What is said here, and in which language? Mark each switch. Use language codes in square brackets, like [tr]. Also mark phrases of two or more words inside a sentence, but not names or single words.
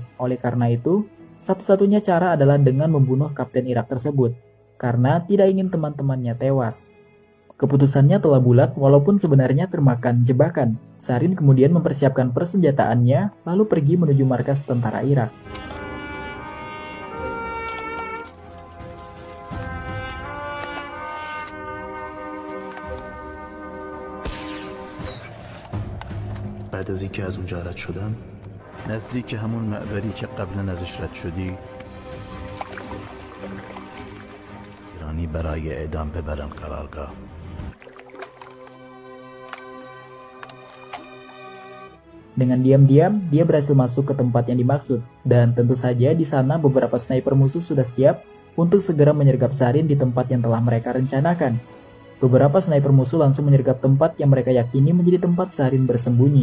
[id] Oleh karena itu, satu-satunya cara adalah dengan membunuh kapten Irak tersebut, karena tidak ingin teman-temannya tewas. Keputusannya telah bulat walaupun sebenarnya termakan jebakan. Zarin kemudian mempersiapkan persenjataannya lalu pergi menuju markas tentara Irak. [fa] بعد از اینکه از اونجا رد شدم نزدیک همون معبری که قبلا ازش رد شدی ایرانی برای اعدام ببرن قرارگاه. [id] Dengan diam-diam, dia berhasil masuk ke tempat yang dimaksud, dan tentu saja di sana beberapa sniper musuh sudah siap untuk segera menyergap Zarin di tempat yang telah mereka rencanakan. Beberapa sniper musuh langsung menyergap tempat yang mereka yakini menjadi tempat Zarin bersembunyi.